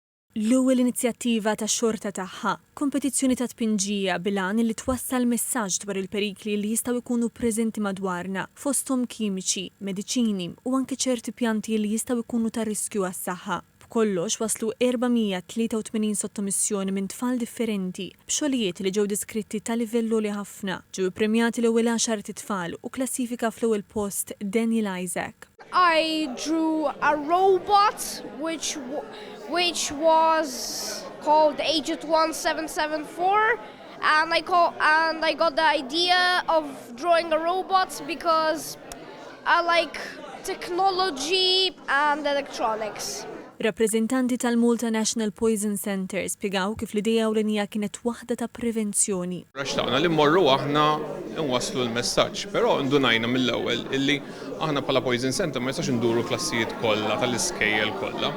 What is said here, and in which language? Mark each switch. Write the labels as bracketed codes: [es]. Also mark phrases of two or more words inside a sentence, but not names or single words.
[mt] L-ewwel inizjattiva tax-xorta tagħha, kompetizzjoni ta' tpinġija bil-għan li twassal messaġġ dwar il-perikli li jistgħu jkunu preżenti madwarna, fosthom kimiċi, mediċini u anke ċerti pjanti li jistgħu jkunu ta' riskju għas-saħħa. B'kollox waslu 483 sottomissjoni minn tfal differenti b'xogħlijiet li ġew diskritti ta' livell li ħafna. Ġew ippremjati l-ewwel 10 tfal u klassifika fl-ewwel post Daniel Isaac. [en] I drew a robot which was called Agent 1774, and I got the idea of drawing a robot because I like technology and electronics. [mt] Rappreżentanti tal-Malta National Poison Center spjegaw kif l-idea ewlenija kienet waħda ta' prevenzjoni. Raxtaqna li mmorru aħna nwaslu l-messaġġ, però ndunajna mill-ewwel illi aħna bħala Poison Center ma jistax induru klassijiet kollha tal-iskejjel kollha.